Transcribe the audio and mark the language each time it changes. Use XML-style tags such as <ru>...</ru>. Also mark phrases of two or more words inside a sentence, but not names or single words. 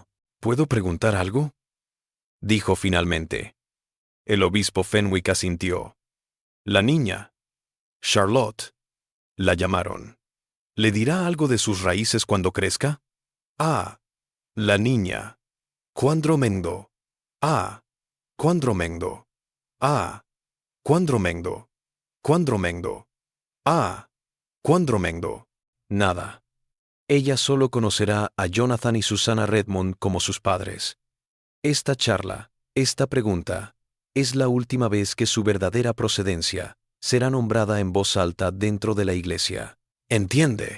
<es>¿Puedo preguntar algo?, dijo finalmente. El obispo Fenwick asintió. La niña, Charlotte, la llamaron. ¿Le dirá algo de sus raíces cuando crezca? Ah, la niña. Quandromendo. Ah, Quandromendo. Ah, Quandromendo. Quandromendo. Ah, Quandromendo. Nada. Ella solo conocerá a Jonathan y Susana Redmond como sus padres. Esta charla, esta pregunta, es la última vez que su verdadera procedencia será nombrada en voz alta dentro de la Iglesia. ¿Entiende?</es>